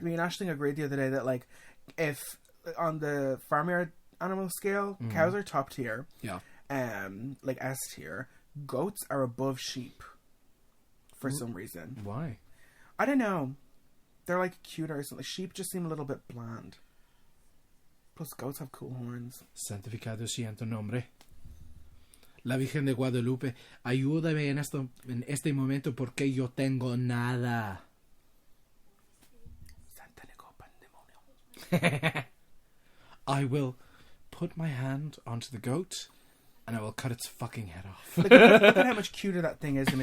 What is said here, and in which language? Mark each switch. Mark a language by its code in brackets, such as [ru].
[en] Me and Aisling agreed the other day that, if on the farmyard animal scale, cows are top tier. Yeah. S tier. Goats are above sheep. For some reason. Why? I don't know. They're cuter or something. Sheep just seem a little bit bland. Plus, goats have cool horns. [es] Santificado sea tu nombre. La Virgen de Guadalupe, ayúdame en este momento porque yo tengo nada. Santa Pandemonio. [en] I will put my hand onto the goat and I will cut its fucking head off. Look at how much cuter that thing is.